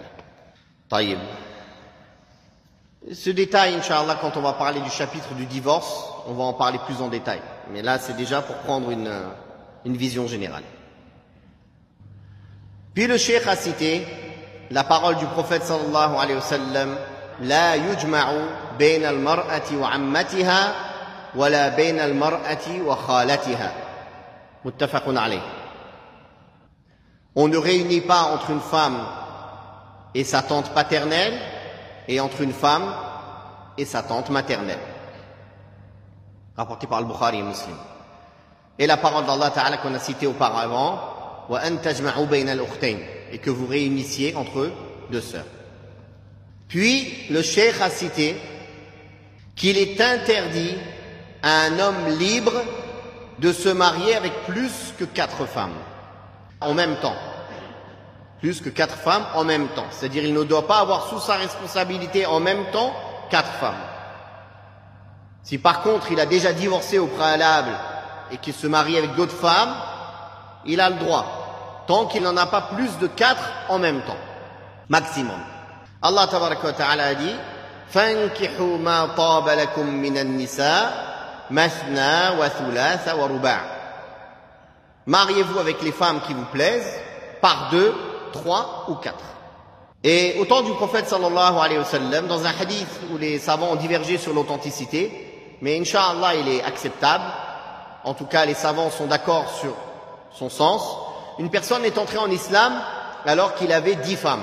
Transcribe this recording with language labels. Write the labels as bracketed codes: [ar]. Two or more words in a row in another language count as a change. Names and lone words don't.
[fr] Taïb. Ce détail, Inch'Allah, quand on va parler du chapitre du divorce, on va en parler plus en détail. Mais là, c'est déjà pour prendre une vision générale. Puis le cheikh a cité la parole du prophète [ar] صلى الله عليه وسلم: لا يجمع بين المرأة وعمتها ولا بين المرأة وخالتها. متفق عليه. [fr] On ne réunit pas entre une femme et sa tante paternelle et entre une femme et sa tante maternelle. Rapporté par al-Bukhari et Muslim. Et la parole d'Allah Ta'ala qu'on a citée auparavant: [ar] وأن تجمعوا بين الأختين, [fr] et que vous réunissiez entre deux sœurs. Puis le cheikh a cité qu'il est interdit à un homme libre de se marier avec plus que 4 femmes en même temps. Plus que 4 femmes en même temps. C'est-à-dire il ne doit pas avoir sous sa responsabilité en même temps 4 femmes. Si par contre il a déjà divorcé au préalable et qu'il se marie avec d'autres femmes, il a le droit, tant qu'il n'en a pas plus de 4 en même temps, maximum. [ar] الله تبارك وتعالى [fr] a dit: [ar] فانكحوا ما طاب لكم من النساء مثنى وثلاث ورباع'. [fr] Mariez-vous avec les femmes qui vous plaisent par 2, 3 ou 4. Et au temps du prophète [ar] صلى الله عليه وسلم, [fr] dans un hadith où les savants ont divergé sur l'authenticité, mais incha'Allah il est acceptable, en tout cas les savants sont d'accord sur son sens, une personne est entrée en islam alors qu'il avait 10 femmes.